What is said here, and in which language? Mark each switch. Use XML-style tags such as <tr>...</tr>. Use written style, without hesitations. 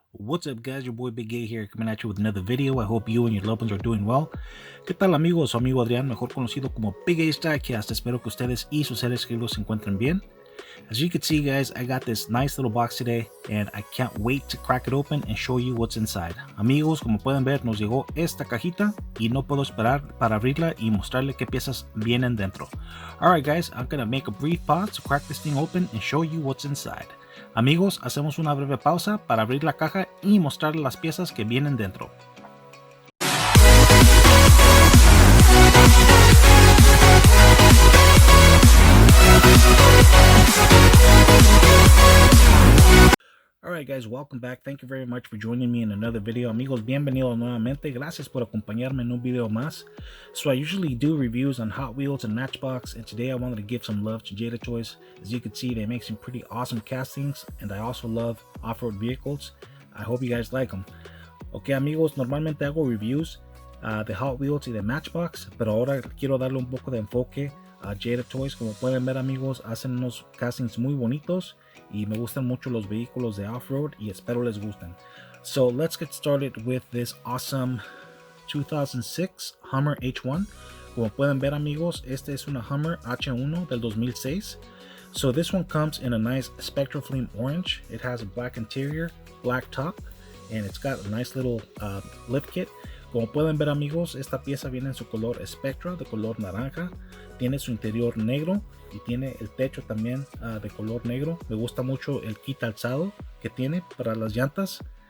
<en>What's up guys, your boy Big Gay here coming at you with another video. I hope you and your loved ones are doing well.</en> <es>¿Qué tal amigos? Su amigo Adrián, mejor conocido como Big Gay Starcast. Espero que ustedes y sus seres queridos se encuentren bien.</es> <en>As you can see guys, I got this nice little box today and I can't wait to crack it open and show you what's inside.</en> <es>Amigos, como pueden ver, nos llegó esta cajita y no puedo esperar para abrirla y mostrarle qué piezas vienen dentro.</es> <en>Alright guys, I'm gonna make a brief pause to crack this thing open and show you what's inside.</en> <es>Amigos, hacemos una breve pausa para abrir la caja y mostrarle las piezas que vienen dentro.</es> <en>Alright guys, welcome back. Thank you very much for joining me in another video.</en> <es>Amigos, bienvenidos nuevamente. Gracias por acompañarme en un video más.</es> <en>So I usually do reviews on Hot Wheels and Matchbox, and today I wanted to give some love to Jada Toys. As you can see, they make some pretty awesome castings, and I also love off-road vehicles. I hope you guys like them.</en> <es>Ok amigos, normalmente hago reviews de Hot Wheels y de Matchbox, pero ahora quiero darle un poco de enfoque a Jada Toys. Como pueden ver amigos, hacen unos castings muy bonitos y me gustan mucho los vehículos de off-road y espero les gusten.</es> <en>So let's get started with this awesome 2006 Hummer H1.</en> <es>Como pueden ver amigos, este es una Hummer H1 del 2006.</es> <en>So this one comes in a nice Spectral Flame orange. It has a black interior, black top, and it's got a nice little lift kit.</en> <es>Como pueden ver amigos, esta pieza viene en su color Spectra, de color naranja. Tiene su interior negro y tiene el techo también de color negro. Me gusta mucho el kit alzado que tiene para las llantas.</es>